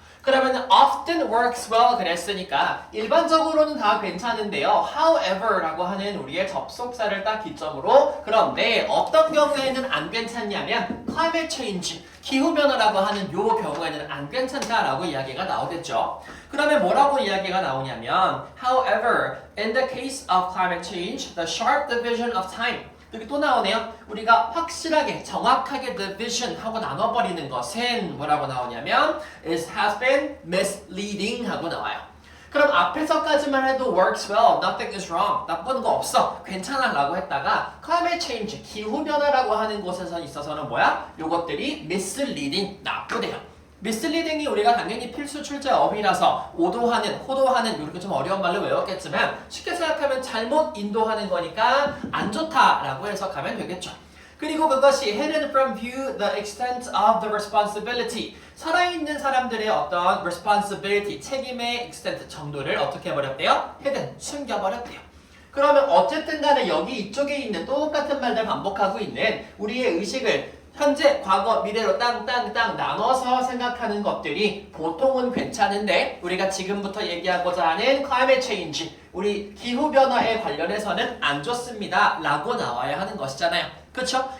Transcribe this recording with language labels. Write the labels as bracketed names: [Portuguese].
[Korean] 그러면 [English] often works well [Korean] 그랬으니까 일반적으로는 다 괜찮은데요. however 라고 하는 우리의 접속사를 딱 기점으로 그런데 어떤 경우에는 안 괜찮냐면 climate change, 기후변화라고 하는 요 경우에는 안 괜찮다라고 이야기가 나오겠죠. 그러면 뭐라고 이야기가 나오냐면 [English] however, in the case of climate change, the sharp division of time [Korean] 여기 또 나오네요. 우리가 확실하게 정확하게 division 하고 나눠버리는 것은 뭐라고 나오냐면 [English] it has been misleading [Korean] 하고 나와요. 그럼 앞에서까지만 해도 [English] works well, nothing is wrong, [Korean] 나쁜 거 없어, 괜찮아 라고 했다가 climate change, 기후변화라고 하는 곳에서 있어서는 뭐야? 요것들이 misleading, 나쁘대요. misleading이 우리가 당연히 필수 출제 어휘라서 오도하는, 호도하는 이렇게 좀 어려운 말로 외웠겠지만 쉽게 생각하면 잘못 인도하는 거니까 안 좋다라고 해석하면 되겠죠. 그리고 그것이 [English] hidden from view the extent of the responsibility [Korean] 살아있는 사람들의 어떤 responsibility, 책임의 extent 정도를 어떻게 해버렸대요? hidden, 숨겨버렸대요. 그러면 어쨌든 간에 여기 이쪽에 있는 똑같은 말들 반복하고 있는 우리의 의식을 현재, 과거, 미래로 땅땅땅 나눠서 생각하는 것들이 보통은 괜찮은데 우리가 지금부터 얘기하고자 하는 climate change, 우리 기후변화에 관련해서는 안 좋습니다 라고 나와야 하는 것이잖아요. 그쵸?